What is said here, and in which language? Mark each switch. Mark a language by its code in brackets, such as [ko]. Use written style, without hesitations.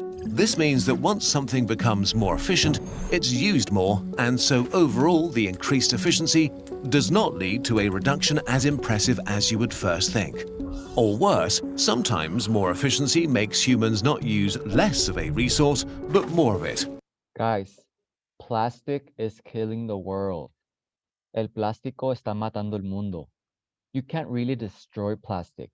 [en] This means that once something becomes more efficient, it's used more, and so overall the increased efficiency does not lead to a reduction as impressive as you would first think. Or worse, sometimes more efficiency makes humans not use less of a resource, but more of it. Guys, plastic is killing the world. [es] El plástico está matando el mundo. [en] You can't really destroy plastic.